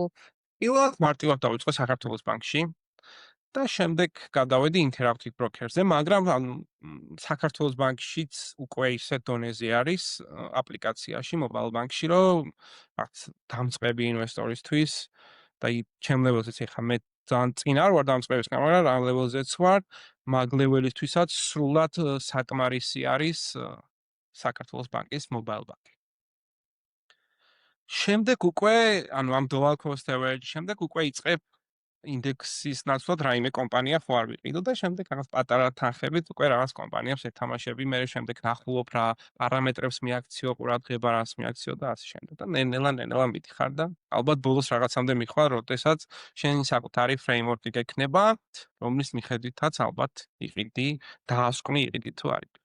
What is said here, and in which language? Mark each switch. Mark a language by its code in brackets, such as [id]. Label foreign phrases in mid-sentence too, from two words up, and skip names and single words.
[ka] პირველად მარტივად დავიწყე საქართველოს ბანკში და შემდეგ გადავედი Interactive Broker-ზე, მაგრამ საქართველოს ბანკშიც უკვე ისეთ დონეზე არის აპლიკაციაში Mobile Bank-ში, რომ რაც დამწყები ინვესტორისთვის და ჩემ level-ზეც ეხა მე ძალიან წინ არ ვარ დამწყების, მაგრამ რა level-ზეც ვარ, მაგ level-ისთვისაც სრულად საკმარისი არის საქართველოს ბანკის Mobile Bank. შემდეგ უკვე, ანუ ამ [en] dual cost average [ka] შემდეგ უკვე იწყებ ინდექსის ნაცვლად რაიმე კომპანია ხო არ ვიყიდო და შემდეგ რაღაც პატარა თანხებით უკვე რაღაც კომპანიებს ეთამაშები, მე შემდეგ ნახულობ რა პარამეტრებს მიაქციო, ყურადღება რას მიაქციო და ასე შემდეგ. და ნელა მიდიხარ და ალბათ ბოლოს რაღაცამდე მიხვალ, როდესაც შენი საკუთარი framework-ი გექნება, რომლის მიხედვითაც ალბათ იყიდი, დაასკვნი იყიდი თუ არ იყიდო.